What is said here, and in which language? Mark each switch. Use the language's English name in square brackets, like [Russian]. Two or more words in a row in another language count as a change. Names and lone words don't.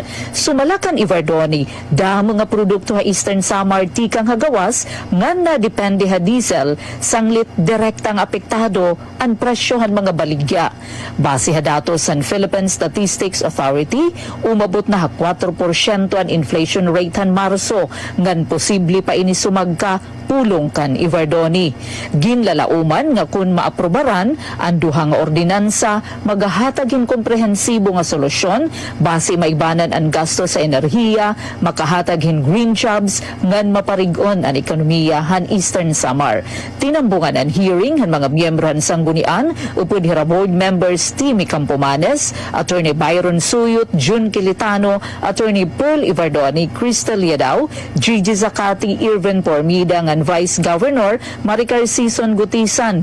[Waray] Sumalakan Ivardoni, damo nga produkto ha Eastern Samar tikang hagawas ngan na depende ha diesel sanglit direktang apektado ang presyohan mga baligya. Base ha datos sa Philippine Statistics Authority, umabot na ha 4% ang [English] inflation rate [Waray] han Marso, ngan posible pa ini sumagka pulong kan Ivardoni. Ginlalauman nga kun maaprobaran ang duha nga ordinansa magahatagin komprehensibo nga solusyon base maibanan ang gasto sa enerhiya, makahatagin [English] green jobs [Waray] ngan maparig-on ang ekonomiya han Eastern Samar. Tinambungan ang hearing han mga miyembro han sanggunian upod hirab [English] board members [Waray] Timmy Campomanes, Attorney Byron Suyot, June Kilitano, Attorney Pearl Ivardoni, Crystal Yadaw, Gigi Zacati, Irvin Pormida, ngan Vice Governor Maricar Sison Gutisan.